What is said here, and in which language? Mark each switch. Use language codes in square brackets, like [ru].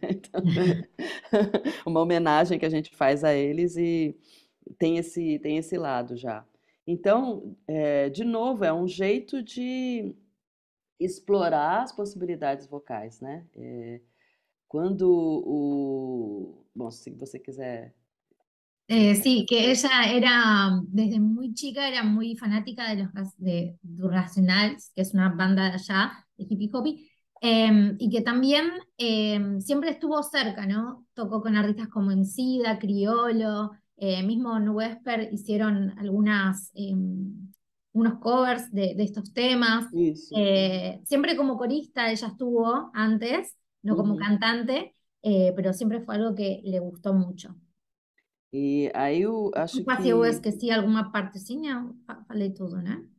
[pt] Então, uma homenagem que a gente faz a eles e tem esse lado já. Então, de novo, é um jeito de explorar as possibilidades vocais, né? Quando Bom, se você quiser. [es] Sí, que ella era, desde muy chica, era muy fanática de de Racionals, que es una banda de allá, de hippie hoppy, y que también siempre estuvo cerca, ¿no? Tocó con artistas como Emicida, Criolo, mismo en Wesper hicieron unos covers de estos temas. [pt] Isso. [es] Siempre como corista ella estuvo antes, no como Uhum. cantante, pero siempre fue algo que le gustó mucho. [pt] E aí eu acho Desculpa se eu que esqueci alguma partezinha, eu falei tudo, né?